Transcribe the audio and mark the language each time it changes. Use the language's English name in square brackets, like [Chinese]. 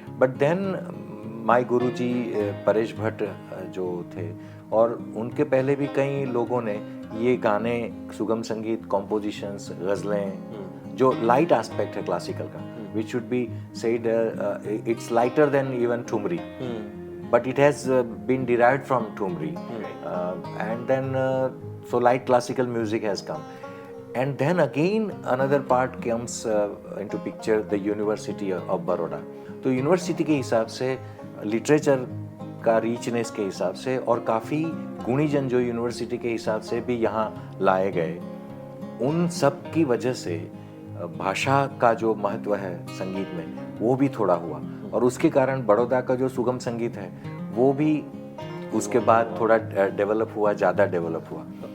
[English] But then my Guruji [Hindi] Paresh Bhatt जो थे और उनके पहले भी कई लोगों ने ये गाने, सुगम संगीत, कॉम्पोजिशंस, गज़लें जो लाइट एस्पेक्ट है क्लासिकल का, [English] which should be said it's lighter than even [Hindi] thumri. [English] But it has been derived from Thumri, and then so light classical music has come, and then again another part comes into picture, the University of Baroda. [Hindi] तो university के हिसाब से, literature का रीचनेस के हिसाब से और काफ़ी गुणीजन जो यूनिवर्सिटी के हिसाब से भी यहाँ लाए गए, उन सब की वजह से भाषा का जो महत्व है संगीत में वो भी थोड़ा हुआ और उसके कारण बड़ौदा का जो सुगम संगीत है वो भी उसके बाद थोड़ा डेवलप हुआ, ज़्यादा डेवलप हुआ।